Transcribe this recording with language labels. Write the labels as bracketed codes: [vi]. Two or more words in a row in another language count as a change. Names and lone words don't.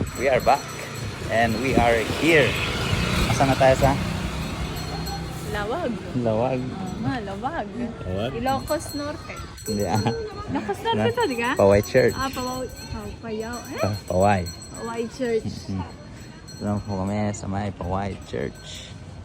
[en] We are back and we are here. [tl] Asan na tayo sa? Lawag. Lawag. Lawag. Lawag? Ilocos Norte. Hindi Ilocos Norte to, di ka? Poway Church. Payaw. Poway. Paway Church. Doon po kami sa may Poway Church.